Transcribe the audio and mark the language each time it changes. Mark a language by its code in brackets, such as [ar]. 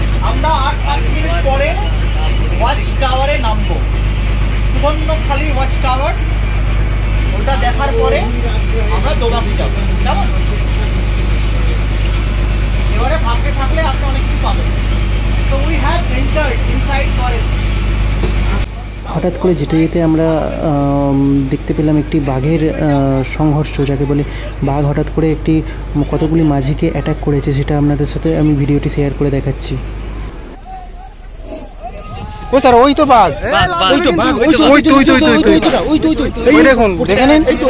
[bn] আমরা আর 5 মিনিট পরে ওয়াচ টাওয়ারে নামবো, সুবর্ণখালী ওয়াচ টাওয়ার। ওটা দেখার পরে আমরা দোবাকি যাবো, কেমন? এবারে ভাবতে থাকলে আপনি অনেক কিছু পাবেন। [en] So we have entered inside forest. [bn] হঠাৎ করে যেতে যেতে আমরা দেখতে পেলাম একটি বাঘের সংঘর্ষ, যাকে বলে বাঘ হঠাৎ করে একটি কতগুলি মাঝিকে অ্যাটাক করেছে, সেটা আপনাদের সাথে আমি ভিডিওটি শেয়ার করে দেখাচ্ছি। ও স্যার ওই তো বাঘ, ওই দেখুন, দেখে নিন।